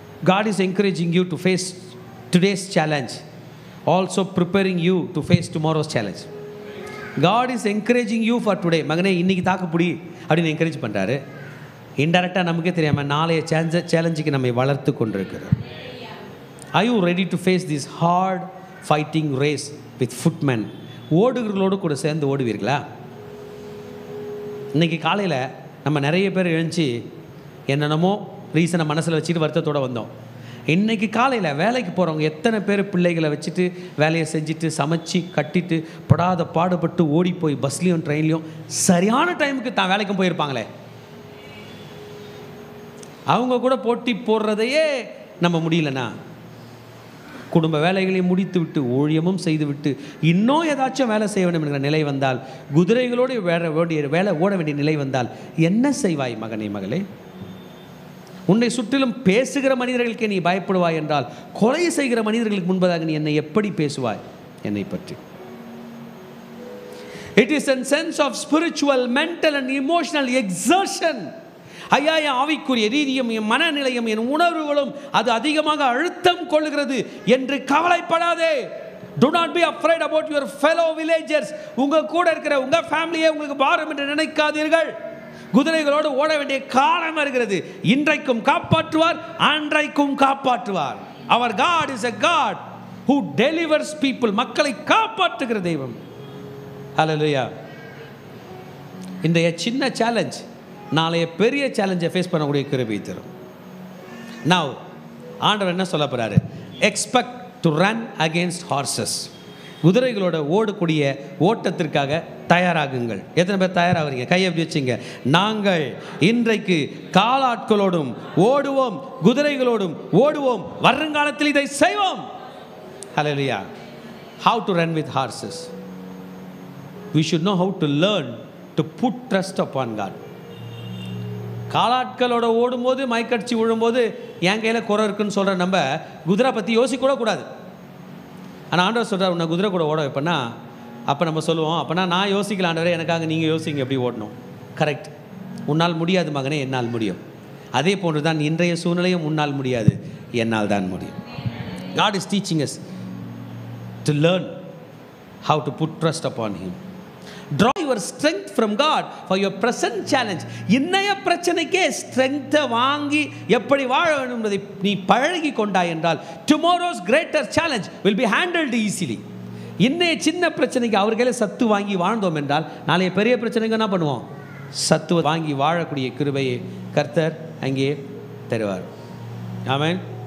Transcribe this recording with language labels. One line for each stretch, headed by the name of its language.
English: God is encouraging you to face today's challenge, also preparing you to face tomorrow's challenge. God is encouraging you for today.
Tamil: மகனே, இன்னைக்கு தாக்குப்பிடி அப்படின்னு encourage பண்ணுறாரு. இன்டெரக்டாக நமக்கே தெரியாமல் நாளைய சேலஞ்சுக்கு நம்மை வளர்த்து கொண்டிருக்கிறார்.
English: Are you ready to face this hard fighting race with footmen?
Tamil: ஓடுகளோடு கூட சேர்ந்து ஓடுவீர்களா? இன்றைக்கி காலையில் நம்ம நிறைய பேர் எழுந்துச்சு என்னென்னமோ ரீசனை மனசில் வச்சுட்டு வருத்தத்தோடு வந்தோம். இன்றைக்கி காலையில் வேலைக்கு போகிறவங்க எத்தனை பேர் பிள்ளைகளை வச்சுட்டு வேலையை செஞ்சுட்டு சமைச்சு கட்டிட்டு படாத பாடுபட்டு ஓடி போய் பஸ்லேயும் ட்ரெயின்லேயும் சரியான டைமுக்கு தான் வேலைக்கும் போயிருப்பாங்களே. அவங்க கூட போட்டி போடுறதையே நம்ம முடியலண்ணா, குடும்ப வேலைகளையும் முடித்து விட்டு ஊழியமும் செய்துவிட்டு இன்னும் ஏதாச்சும் வேலை செய்ய வேண்டும் என்கிற நிலை வந்தால், குதிரைகளோடு வேலை ஓட வேண்டிய நிலை வந்தால் என்ன செய்வாய் மகனே, மகளே? உன்னை சுற்றிலும் பேசுகிற மனிதர்களுக்கே நீ பயப்படுவாய் என்றால், கொலை செய்கிற மனிதர்களுக்கு முன்பதாக நீ என்னை எப்படி பேசுவாய் என்னை பற்றி?
English: It is a sense of spiritual, mental and emotional exertion.
Tamil: ஐயா, என் ஆவிக்குரிய ரீதியும் என் மனநிலையும் என் உணர்வுகளும் அது அதிகமாக அழுத்தம் கொள்ளுகிறது என்று கவலைப்படாதே.
English: Do not be afraid about your fellow villagers.
Tamil: உங்கள் கூட இருக்கிற உங்கள் ஃபேமிலியே உங்களுக்கு பாரம் என்று நினைக்காதீர்கள். குதிரைகளோடு ஓட வேண்டிய காலம் வருகிறது. இன்றைக்கும் காப்பாற்றுவார், அன்றைக்கும் காப்பாற்றுவார்.
English: Our God is a God who delivers people.
Tamil: மக்களை காப்பாற்றுகிற தெய்வம். Hallelujah. இன்றைய சின்ன சேலஞ்ச் நாளைய பெரிய சேலஞ்சை ஃபேஸ் பண்ணக்கூடிய கிருபை தரும்.
English: now
Tamil: ஆண்டவர் என்ன சொல்ல போகிறாரு?
English: Expect to run against horses.
Tamil: குதிரைகளோட ஓடக்கூடிய ஓட்டத்திற்காக தயாராகுங்கள். எத்தனை பேர் தயாராகிறீங்க? கையை எப்படி வச்சுங்க. நாங்கள் இன்றைக்கு காலாட்களோடும் ஓடுவோம், குதிரைகளோடும் ஓடுவோம், வருங்காலத்தில் இதை செய்வோம்.
English: ஹல்லேலூயா. How to run with horses? We should know how to learn to put trust upon God.
Tamil: காலாட்களோட ஓடும்போது மைக்கடிச்சு விழும்போது என் கையில் குறை இருக்குன்னு சொல்கிற நம்ம குதிரை பற்றி யோசிக்கூட கூடாது. ஆனால் ஆண்டவர் சொல்கிறார், உன்னை குதிரை கூட ஓட வைப்பேன்னா, அப்போ நம்ம சொல்லுவோம், அப்போனா நான் யோசிக்கல ஆண்டவரே, எனக்காக நீங்கள் யோசிங்க எப்படி ஓடணும். கரெக்ட். உன்னால் முடியாது மகனே, என்னால் முடியும். அதே போன்று தான் இன்றைய சூழ்நிலையும் உன்னால் முடியாது, என்னால் தான் முடியும்.
English: God is teaching us to learn how to put trust upon Him. Draw your strength from God for your present challenge.
Tamil: இன்னைய பிரச்சனைக்கே ஸ்ட்ரெங்த்தை வாங்கி எப்படி வாழ வேண்டும் என்பதை நீ பழகி கொண்டாய் என்றால்
English: tomorrow's greater challenge will be handled easily.
Tamil: இன்னைய சின்ன பிரச்சனைக்கு அவர்களே சத்து வாங்கி வாழ்ந்தோம் என்றால் நாளைய பெரிய பிரச்சனைக்கு என்ன பண்ணுவோம்? சத்து வாங்கி வாழக்கூடிய கிருபையை கர்த்தர் அங்கே தருவார். ஆமென்.